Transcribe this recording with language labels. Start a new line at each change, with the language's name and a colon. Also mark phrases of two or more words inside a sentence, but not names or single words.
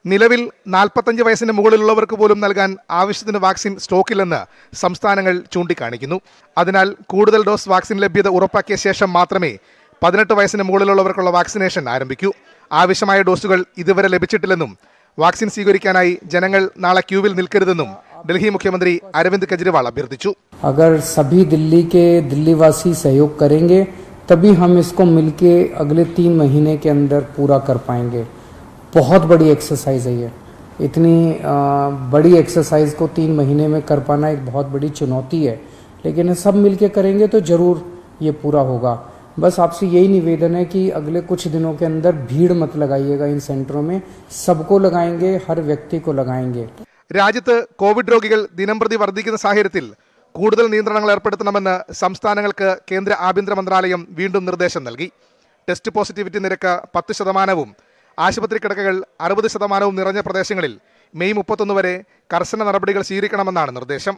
Malayalam: നിലവിൽ 45 വയസ്സിന് മുകളിലുള്ളവർക്ക് പോലും നൽകാൻ ആവശ്യത്തിന് വാക്സിൻ സ്റ്റോക്കില്ലെന്ന് സംസ്ഥാനങ്ങൾ ചൂണ്ടിക്കാണിക്കുന്നു. അതിനാൽ കൂടുതൽ ഡോസ് വാക്സിൻ ലഭ്യത ഉറപ്പാക്കിയ ശേഷം മാത്രമേ 18 വയസ്സിന് മുകളിലുള്ളവർക്കുള്ള വാക്സിനേഷൻ ആരംഭിക്കൂ. ആവശ്യമായ ഡോസുകൾ ഇതുവരെ ലഭിച്ചിട്ടില്ലെന്നും വാക്സിൻ സ്വീകരിക്കാനായി ജനങ്ങൾ നാളെ ക്യൂവിൽ നിൽക്കരുതെന്നും ഡൽഹി മുഖ്യമന്ത്രി അരവിന്ദ് കെജ്രിവാൾ അഭ്യർത്ഥിച്ചു.
Hindi: अगर सभी दिल्ली के दिल्लीवासी सहयोग करेंगे तभी हम इसको मिलके अगले 3 महीने के अंदर पूरा कर पाएंगे. बहुत बड़ी एक्सरसाइज है ये. इतनी बड़ी एक्सरसाइज को 3 महीने में कर पाना एक बहुत बड़ी चुनौती है, लेकिन सब मिलके करेंगे तो जरूर ये पूरा होगा. बस आपसे यही निवेदन है कि अगले कुछ दिनों के अंदर भीड़ मत लगाइएगा इन सेंटरों में. सबको लगाएंगे, हर व्यक्ति को लगाएंगे.
Malayalam: രാജ്യത്ത് കോവിഡ് രോഗികൾ ദിനംപ്രതി വർദ്ധിക്കുന്ന സാഹചര്യത്തിൽ കൂടുതൽ നിയന്ത്രണങ്ങൾ ഏർപ്പെടുത്തണമെന്ന് സംസ്ഥാനങ്ങൾക്ക് കേന്ദ്ര ആഭ്യന്തര മന്ത്രാലയം വീണ്ടും നിർദ്ദേശം നൽകി. ടെസ്റ്റ് പോസിറ്റിവിറ്റി നിരക്ക് 10%, ആശുപത്രി കിടക്കകൾ 60% നിറഞ്ഞ പ്രദേശങ്ങളിൽ മെയ് 31 വരെ കർശന നടപടികൾ സ്വീകരിക്കണമെന്നാണ് നിർദ്ദേശം.